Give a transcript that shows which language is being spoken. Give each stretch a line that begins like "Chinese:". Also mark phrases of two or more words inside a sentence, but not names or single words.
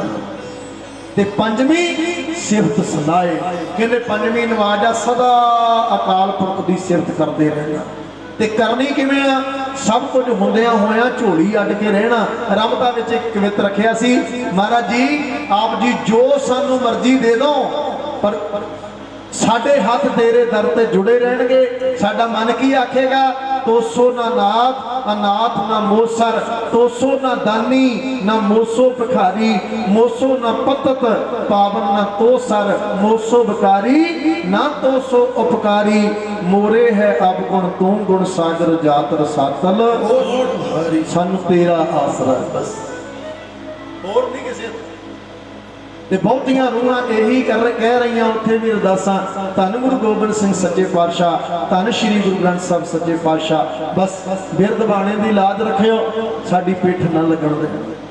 Punjabi: ਤੇ ਪੰਜਵੀਂ ਸਿਫ਼ਤ ਸੁਣਾਏ, ਕਹਿੰਦੇ ਪੰਜਵੀਂ ਨਿਵਾਜ਼ ਆ ਸਦਾ ਅਕਾਲ ਪੁਰਖ ਕੀ ਸਿਫ਼ਤ ਕਰਦੇ ਰਹਿਣਾ। ਤੇ ਕਰਨੀ ਕਿਵੇਂ ਆ? ਸਭ ਕੁਝ ਹੁੰਦਿਆਂ ਹੋਇਆ ਝੋਲੀ ਅੱਡ ਕੇ ਰਹਿਣਾ। ਰਮਤਾ ਵਿੱਚ ਇੱਕ ਕਵਿੱਤ ਰੱਖਿਆ ਸੀ, ਮਹਾਰਾਜ ਜੀ ਆਪ ਜੀ ਜੋ ਸਾਨੂੰ ਮਰਜ਼ੀ ਦੇ ਦਿਓ, ਪਰ ਸਾਡੇ ਹੱਥ ਤੇਰੇ ਦਰ ਤੇ ਜੁੜੇ ਰਹਿਣਗੇ। ਸਾਡਾ ਮਨ ਕੀ ਆਖੇਗਾ,
Braj: तोसो ना नाथ अनाथ ना मोसर, तोसो ना दानी ना मोसो भिखारी, मोसो ना पतत पावन ना तोसर, मोसो भिकारी ना तोसो उपकारी, मोरे है अब गुण तू गुण सागर जात रसातल,
Punjabi: ਸਾਨੂੰ ਤੇਰਾ ਆਸਰਾ ਬਸ, ਹੋਰ ਨਹੀਂ ਕਿਸੀ। ਤੇ ਬਹੁਤੀਆਂ ਰੂਹਾਂ ਇਹੀ ਕਹਿ ਰਹੀ ਉੱਥੇ ਭੀ ਅਰਦਾਸਾਂ, ਧੰਨ ਗੁਰੂ ਗੋਬਿੰਦ ਸਿੰਘ ਸੱਚੇ ਪਾਤਸ਼ਾਹ, ਧੰਨ ਸ੍ਰੀ ਗੁਰੂ ਗ੍ਰੰਥ ਸਾਹਿਬ ਸੱਚੇ ਪਾਤਸ਼ਾਹ, ਬਸ ਬਿਰਦ ਬਾਣੇ ਦੀ ਲਾਜ ਰੱਖਿਓ, ਸਾਡੀ ਪਿੱਠ ਨਾ ਲੱਗਣ ਦੇ।